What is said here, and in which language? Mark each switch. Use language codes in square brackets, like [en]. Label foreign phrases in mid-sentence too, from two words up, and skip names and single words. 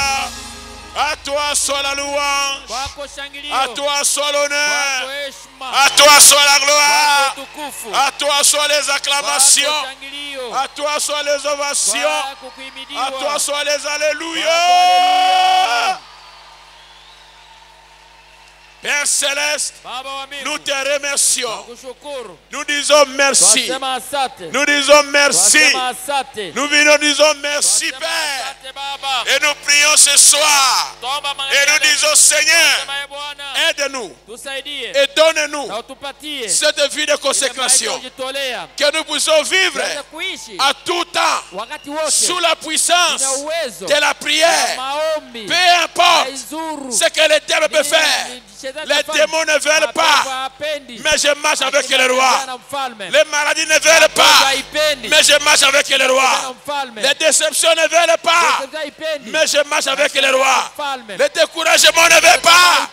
[fr] À toi soit la louange. À toi soit l'honneur. À toi soit la gloire. À toi soit les acclamations. À toi soit les ovations. À toi soit les alléluia. Père Céleste, [sw] Baba wa mbingu, [fr] nous te remercions. [sw] tunakushukuru. [fr] Nous disons merci. [sw] Twasema asante. [fr] Nous disons merci. [sw] Twasema asante. [fr] Nous venons, disons merci, [sw] Twasema [fr] Père. [sw] asante Baba. [fr] Et nous prions ce soir. [sw] Tuomba [fr] Et nous disons, Seigneur, [sw] Twasema, Ee Bwana, [fr] aide-nous [sw] tusaidie [fr] et donne-nous [sw] na utupatie [fr] cette vie de [sw] ile [fr] consécration. [sw] maisha kujitolea, [fr] Que nous puissions vivre [sw] tuweze kuishi [fr] à tout temps [sw] wakati wote [fr] sous la puissance [sw] na uwezo [fr] de la [sw] ya [fr] prière. [sw] maombi, [fr] Peu importe [sw] haizuru [fr] ce que les diables peuvent faire. Les démons ne veulent pas. Mais je marche avec le roi. Les maladies ne veulent pas. Mais je marche avec le roi. Les déceptions ne veulent pas. Mais je marche avec le roi. Les découragements ne veulent pas.